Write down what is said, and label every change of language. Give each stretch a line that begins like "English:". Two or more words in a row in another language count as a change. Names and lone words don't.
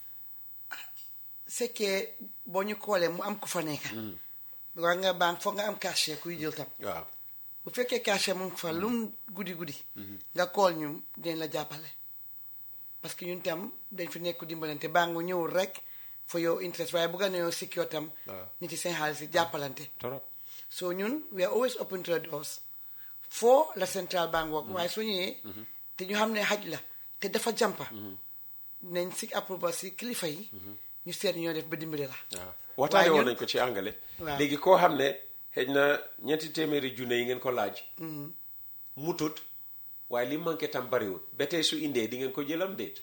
Wolof: sekkee boo ñu koolee mu am ku fa nekk waa nga banque foog nga am cachet kuy jël tam waaw bu fekkee cachet mu ngi fa lum guddi nga kool ñu dañ la jàppale
French: parce que
Wolof: ñun tam dañ fi nekk dimbalante banque ñëwul rek
English: for your interest
Wolof: waaye bëgg nañoo secure tam nit yi seen xaalis yi jàppalante so ñun
English: we are always open to the doors
Wolof: for la
English: central bank work
Wolof: waaye soo ñëwee te ñu xam ne xaj la te dafa jàmpa nañ si approval si kilifa yi ñu seet ñoo def ba dimbali la waxtaane woon nañ ko ci angale léegi koo xam ne xëy na ñeenti téeméeri junne yi ngeen ko laaj mutut waaye li manqué tam bariwul ba tey su indee di ngeen ko jëlam déet